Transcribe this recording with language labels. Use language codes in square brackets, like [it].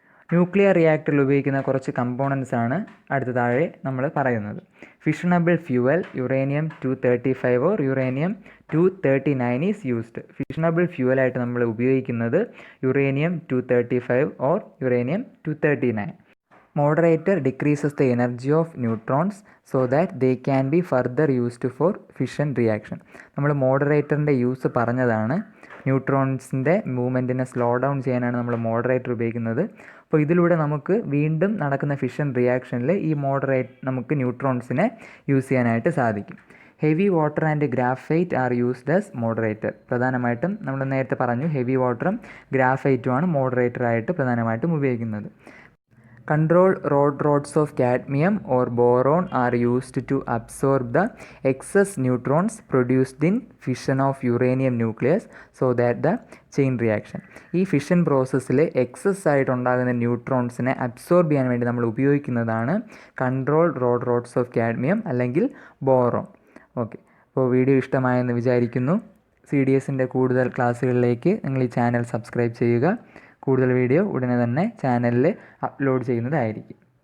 [ml] Nuclear റിയാക്ടറിൽ ഉപയോഗിക്കുന്ന കുറച്ച് കമ്പോണൻസ് ആണ് അടുത്ത താഴെ നമ്മൾ പറയുന്നത്. [en] Fissionable fuel uranium-235 or uranium-239 is used. [ml] Fissionable ഫ്യൂവലായിട്ട് നമ്മൾ ഉപയോഗിക്കുന്നത് uranium-235 or uranium-239. [en] Moderator decreases the energy of neutrons so that they can be further used for fission reaction. [ml] നമ്മൾ മോഡറേറ്ററിൻ്റെ യൂസ് പറഞ്ഞതാണ്. ന്യൂട്രോൺസിൻ്റെ മൂവ്മെൻറ്റിനെ സ്ലോ ഡൗൺ ചെയ്യാനാണ് നമ്മൾ മോഡറേറ്റർ ഉപയോഗിക്കുന്നത്. അപ്പോൾ ഇതിലൂടെ നമുക്ക് വീണ്ടും നടക്കുന്ന ഫിഷൻ റിയാക്ഷനിൽ ഈ നമുക്ക് ന്യൂട്രോൺസിനെ യൂസ് ചെയ്യാനായിട്ട് സാധിക്കും. [en] Heavy water and graphite are used as moderator. [ml] പ്രധാനമായിട്ടും നമ്മൾ നേരത്തെ പറഞ്ഞു ഹെവി വാട്ടറും ഗ്രാഫൈറ്റുമാണ് മോഡറേറ്ററായിട്ട് പ്രധാനമായിട്ടും ഉപയോഗിക്കുന്നത്. [en] Control rods of cadmium or boron are used to absorb the excess neutrons produced in fission of uranium nucleus so that the chain reaction. [ml] ഈ fission പ്രോസസ്സിൽ excess ആയിട്ടുണ്ടാകുന്ന ന്യൂട്രോൺസിനെ absorb ചെയ്യാൻ വേണ്ടി നമ്മൾ ഉപയോഗിക്കുന്നതാണ് കൺട്രോൾ റോഡ്സ് ഓഫ് കാഡ്മിയം അല്ലെങ്കിൽ boron. Okay, അപ്പോൾ video ഇഷ്ടമായെന്ന് വിചാരിക്കുന്നു. CDSൻ്റെ കൂടുതൽ ക്ലാസ്സുകളിലേക്ക് നിങ്ങൾ ഈ ചാനൽ സബ്സ്ക്രൈബ് ചെയ്യുക. കൂടുതൽ വീഡിയോ ഉടനെ തന്നെ ചാനലിൽ അപ്ലോഡ് ചെയ്യുന്നതായിരിക്കും.